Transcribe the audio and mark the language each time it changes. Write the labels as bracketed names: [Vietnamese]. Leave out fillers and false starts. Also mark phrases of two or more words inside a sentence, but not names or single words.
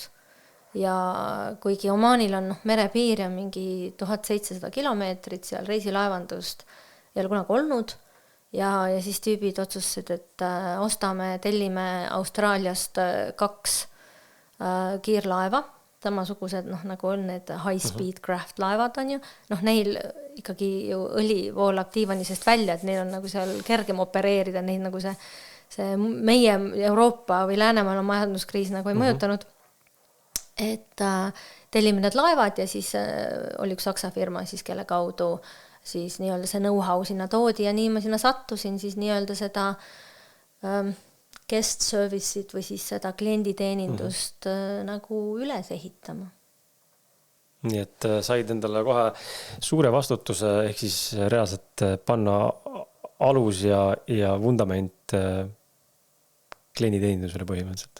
[Estonian] Ja kuigi Omaanil on merepiir ja mingi 1700 kilomeetrit seal reisilaevandust ei ole kunagi olnud ja siis tüübid otsustasid, et tellime Austraaliast 2 kiirlaeva, samasugused noh, nagu on need [English] high-speed craft [Estonian] laevad on ju, noh neil ikkagi ju õli voolab diivanisest välja, et neil on nagu seal kergem opereerida, neid nagu see meie Euroopa või Läänemaal on majanduskriis nagu ei mõjutanud. Et tellime need laevad ja siis oli üks saksa firma, siis kelle kaudu siis nii-öelda see know-how sinna toodi ja nii ma sinna sattusin siis nii-öelda seda [English] guest service'id [Estonian] või siis seda klienditeenindust nagu üles ehitama. Nii et said endale kohe suure vastutuse, ehk siis reaalselt panna alus ja vundament klienditeenindusele põhimõtteliselt.